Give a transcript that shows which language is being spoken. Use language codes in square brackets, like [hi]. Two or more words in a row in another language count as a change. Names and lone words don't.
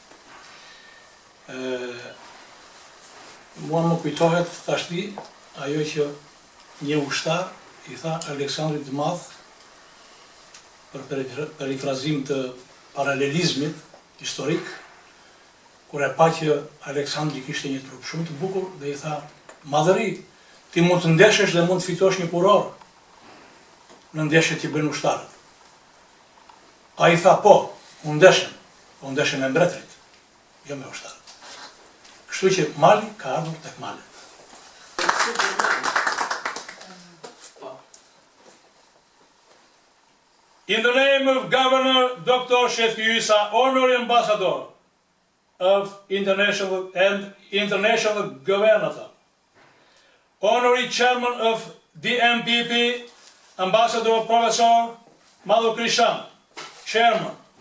[sq] Mua më kujtohet tashti ajo që një ushtar i tha Aleksandrit të Madh për perifrazim të paralelizmit historik, kur e pa që Aleksandri kishte një trup shumë të bukur dhe i tha: "Madhëri, ti mund të ndeshesh dhe mund të fitosh një kuror në ndeshjet që bëjnë ushtarët." Ai tha: "Po, unë ndeshem, po ndeshem me mbretërit, jo me ushtarët." Kështu që mali ka ardhur tek malet. [en] In the name of Governor Dr. Shefki Ysa, Honorary Ambassador of International Governor, Honorary Chairman of DMPP, Ambassador Professor Madhu Krishan, Chairman,